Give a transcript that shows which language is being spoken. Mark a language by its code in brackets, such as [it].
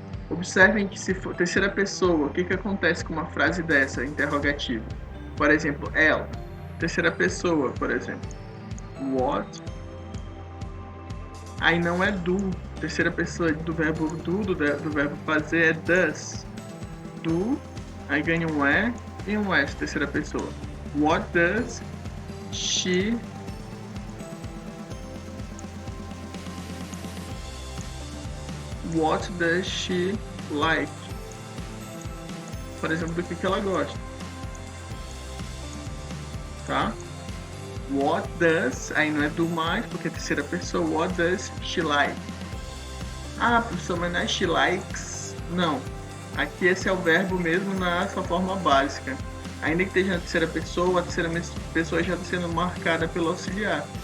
[pt] Observem que se for terceira pessoa, o que acontece com uma frase dessa, interrogativa? Por exemplo, ela. Terceira pessoa, por exemplo. What? Aí não é do. Terceira pessoa do verbo do verbo fazer é does. Do, aí ganha um é e um s, terceira pessoa. [en] What does she What does she like? [pt] Por exemplo, do que ela gosta. Tá? What does, aí não é do mais, porque é terceira pessoa. [en] What does she like? [pt] Ah, professor, mas não é she likes? Não. Aqui esse é o verbo mesmo na sua forma básica. Ainda que esteja na terceira pessoa, a terceira pessoa já está sendo marcada pelo auxiliar.